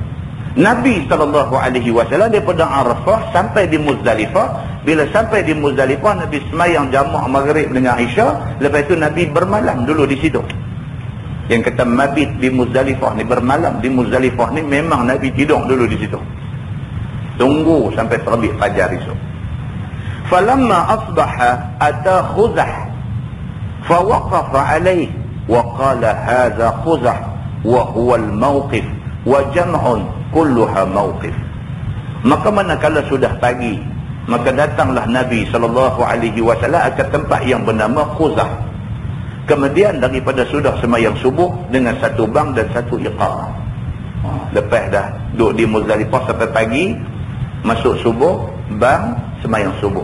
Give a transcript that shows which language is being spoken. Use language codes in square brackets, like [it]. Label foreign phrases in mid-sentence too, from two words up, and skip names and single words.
[ms] Nabi SAW daripada Arafah sampai di Muzdalifah. Bila sampai di Muzdalifah, Nabi semayang jamak Maghrib dengan Isya. Lepas itu Nabi bermalam dulu di situ. Yang kata mabit di Muzdalifah ni, bermalam di Muzdalifah ni, memang Nabi tidur dulu di situ. Tunggu sampai terbit fajar esok. [ar] فلما أصبح أتى قزح فوقف عليه وقال هذا قزح وهو الموقف وجمع كلها موقف. [ms] Maka manakala sudah pagi, maka datanglah Nabi SAW ke tempat yang bernama Khuzah. Kemudian daripada sudah semayang subuh dengan satu bang dan satu iqamah. Lepas dah duduk di Muzdalifah sampai pagi, masuk subuh, bang, semayang subuh.